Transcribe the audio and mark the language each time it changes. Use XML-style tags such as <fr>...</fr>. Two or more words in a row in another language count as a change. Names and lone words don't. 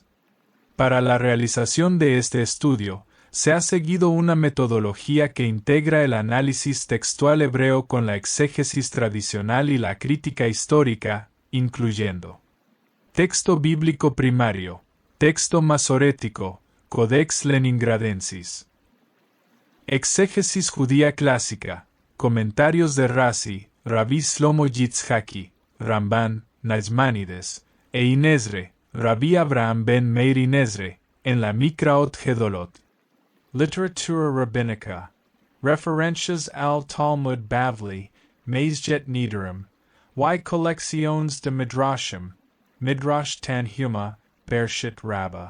<es>Para la realización de este estudio, se ha seguido una metodología que integra el análisis textual hebreo con la exégesis tradicional y la crítica histórica, incluyendo texto bíblico primario, texto masorético, Codex Leningradensis. Exégesis judía clásica, comentarios de Rashi, Rabbi Shlomo Yitzhaki, Ramban, Nachmanides, e Inezre, Rabbi Abraham ben Meir Inezre, en la Mikraot Gedolot. Literatura Rabbinica. Referencias al Talmud Bavli, Maisjet Nidarim, y Colecciones de Midrashim, Midrash Tanhuma, Bereshit Rabbah.</es>